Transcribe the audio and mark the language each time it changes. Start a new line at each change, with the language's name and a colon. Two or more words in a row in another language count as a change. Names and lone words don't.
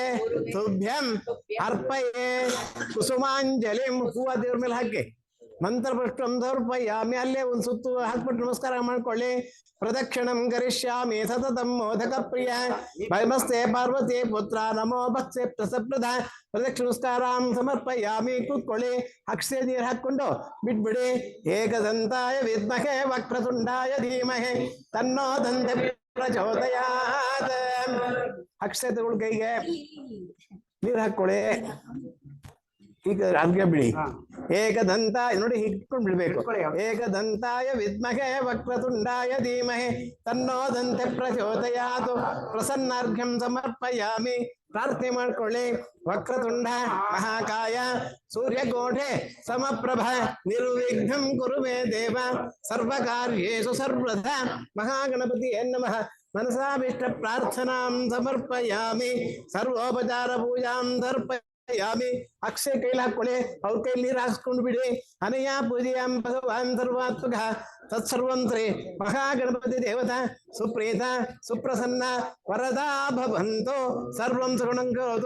Sanskrit: ತುಭ್ಯಂ ಅರ್ಪಯೇ ಕುಸುಮಾಂಜಲಿಂ
Kannada: ಹೂವ ದೇವ್ರ ಮೇಲೆ ಹಾಕಿ
Sanskrit: ಮಂತ್ರ ಪುಷ್ಪಂ ಸಮರ್ಪಯಾಮಿ ಅಲ್ಲೇ
Kannada: ಒಂದು ಸುತ್ತು ಹಾಕ್ಬಿಟ್ಟು ನಮಸ್ಕಾರ ಮಾಡ್ಕೊಳ್ಳಿ
Sanskrit: ಪ್ರದಕ್ಷಿಣಂ ಕರಿಷ್ಯಾಮಿ ಸತತಂ ಮೋದಕ ಪ್ರಿಯ ಭಯಮಸ್ತೆ ಪಾರ್ವತಿ ಪುತ್ರ ನಮೋ ಭಕ್ತೆ ಪ್ರಸಪ್ರದ ಪ್ರದಕ್ಷಿಣ ನಮಸ್ಕಾರಂ ಸಮರ್ಪಯಾಮಿ
Kannada: ಕೂತ್ಕೊಳ್ಳಿ ಅಕ್ಷಯ ನೀರು ಹಾಕೊಂಡು ಬಿಟ್ಬಿಡಿ
Sanskrit: ಏಕದಂತಾಯ ವಿದ್ಮಹೇ ವಕ್ರತುಂಡಾಯ ಧೀಮಹಿ ತನ್ನೋ ದಂತೆ ಪ್ರಚೋದಯಾತ್
Kannada: ಅಕ್ಷಯ ತಗೊಳ್ಳಿ ಕೈಗೆ ನೀರು ಹಾಕೊಳ್ಳಿ ಈಗ ಅರ್ಘ್ಯ ಬಿಡಿ ಏಕದಂತ ನೋಡಿ ಹಿಡ್ಕೊಂಡು ಬಿಡ್ಬೇಕು
Sanskrit: ಏಕದಂತಾಯ ವಿದ್ಮಹೇ ವಕ್ರತುಂಡಾಯ ಧೀಮಹಿ ತನ್ನೋ ದಂತೆ ಪ್ರಚೋದಯಾತ್ ಪ್ರಸನ್ನಾರ್ಘ್ಯಂ ಸಮರ್ಪಯಾಮಿ
Kannada: ಪ್ರಾರ್ಥನೆ ಮಾಡ್ಕೊಳ್ಳಿ
Sanskrit: ವಕ್ರತುಂಡ ಮಹಾಕಾಯ ಸೂರ್ಯಕೋಠೆ ಸಮಪ್ರಭ ನಿರ್ವಿಘ್ನಂ ಕುರು ಮೇ ದೇವ ಸರ್ವಕಾರ್ಯೇಷು ಸರ್ವದಾ ಮಹಾಗಣಪತಿ ನಮಃ ಮನಸಾಭೀಷ್ಟ ಪ್ರಾರ್ಥನಾಂ ಸಮರ್ಪಯಾಮಿ ಸರ್ವೋಪಚಾರ ಪೂಜಾಂ ಸಮರ್ಪಯಾಮಿ
Kannada: ಅಕ್ಷಯ ಕೈಲಿ ಹಾಕೊಳ್ಳಿ ಅವ್ರ ಕೈಲಿ ನೀರು ಹಾಕ್ಸ್ಕೊಂಡು ಬಿಡಿ
Sanskrit: ಅನಯ ಪೂಜೆಯಂ ಭಗವಾನ್ ಸರ್ವಾತ್ಮಕ ತತ್ಸರ್ವಂತ್ರಿ ಮಹಾಗಣಪತಿ ದೇವತಾ ಸುಪ್ರೀತ ಸುಪ್ರಸನ್ನ ವರದಾ ಭವಂತು ಸರ್ವಂ ಸಗುಣಂ ಕರೋತು